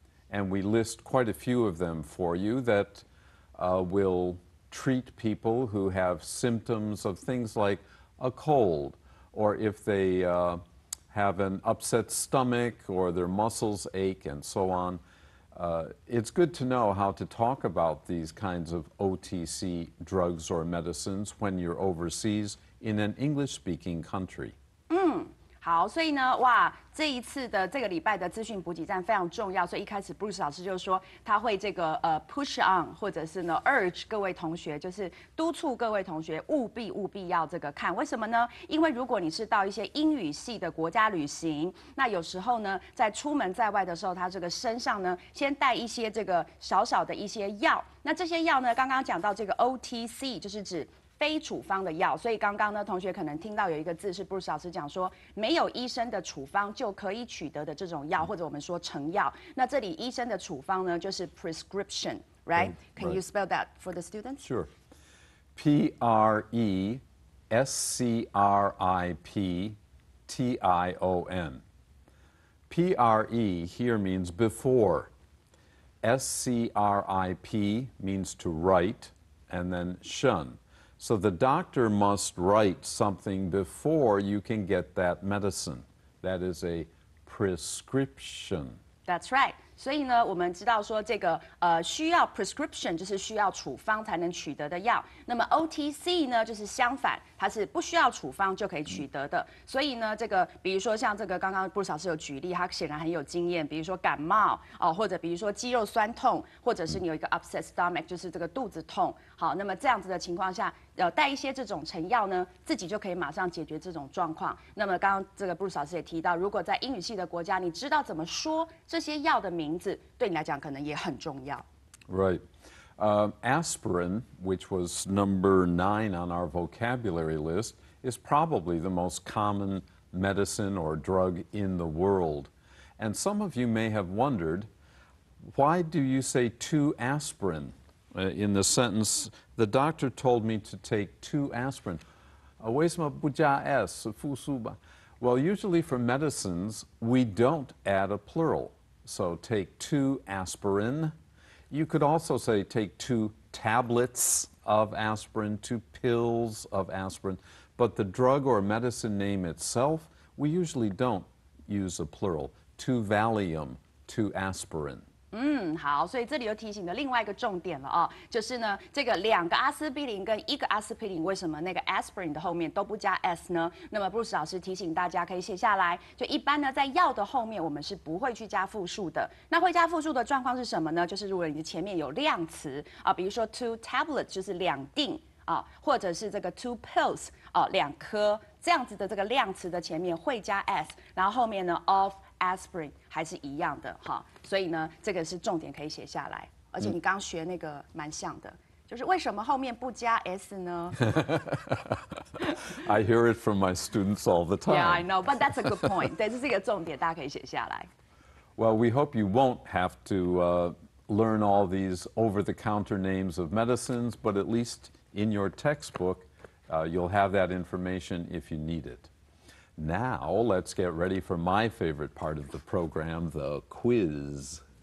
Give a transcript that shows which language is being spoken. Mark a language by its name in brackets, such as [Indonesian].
[English] And we list quite a few of them for you that will treat people who have symptoms of things like a cold, or if they have an upset stomach or their muscles ache and so on. It's good to know how to talk about these kinds of OTC drugs or medicines when you're overseas in an English-speaking country. [Chinese] 好，所以呢，哇，这一次的这个礼拜的资讯补给站非常重要，所以一开始 Bruce 老师就说他会这个 [English] push on， [Chinese] 或者是呢 urge 各位同学，就是督促各位同学务必要这个看。为什么呢？因为如果你是到一些英语系的国家旅行，那有时候呢，在出门在外的时候，他这个身上呢，先带一些这个小小的一些药。那这些药呢，刚刚讲到这个 OTC， 就是指非处方的药，所以刚刚呢，同学可能听到有一个字是 Bruce 老师讲说，没有医生的处方就可以取得的这种药，或者我们说成药。那这里医生的处方呢，就是 prescription, right? [English] Can you spell that for the students? Sure. Prescription. Pre here means before. Scrip means to write, and then shun. So the doctor must write something before you can get that medicine. That is a prescription. That's right。 [Chinese] 所以呢，我们知道说这个需要 prescription 就是需要处方才能取得的药。那么 OTC 呢，就是相反，它是不需要处方就可以取得的。所以呢，这个比如说像这个刚刚布鲁老师有举例，他显然很有经验。比如说感冒或者比如说肌肉酸痛，或者是你有一个 [English] upset stomach， [Chinese] 就是这个肚子痛。好，那么这样子的情况下，带一些这种成药呢，自己就可以马上解决这种状况。那么刚刚这个布鲁老师也提到，如果在英语系的国家，你知道怎么说这些药的名字，对你来讲可能也很重要。 [English] Right. Aspirin, which was number 9 on our vocabulary list, is probably the most common medicine or drug in the world. And some of you may have wondered, why do you say 2 aspirin? In the sentence, the doctor told me to take 2 aspirin. [Chinese] 为什么不加 s 复数吧? [English] Well, usually for medicines, we don't add a plural. So take 2 aspirin. You could also say take 2 tablets of aspirin, 2 pills of aspirin. But the drug or medicine name itself, we usually don't use a plural. 2 Valium, 2 aspirin. [Chinese] 好，所以这里又提醒了另外一个重点了哦，就是呢，这个2个阿司匹林跟1个阿司匹林，为什么那个 aspirin 的后面都不加 s 呢？那么布鲁斯老师提醒大家可以写下来，就一般呢在药的后面我们是不会去加复数的。那会加复数的状况是什么呢？就是如果你的前面有量词比如说 [English] 2 tablets [Chinese] 就是2锭或者是这个 [English] 2 pills [Chinese] 2颗这样子的这个量词的前面会加 s， 然后后面呢 [English] of aspirin [Chinese] 还是一样的所以呢这个是重点可以写下来。而且你刚学那个蛮像的，就是为什么后面不加 s 呢？ [English] I hear it from my students all the time. Yeah, I know, but that's a good point. [Chinese] 对，这是一个重点，大家可以写下来。 [English] Well, we hope you won't have to learn all these over-the-counter names of medicines, but at least in your textbook, you'll have that information if you need it. Now, let's get ready for my favorite part of the program, the quiz.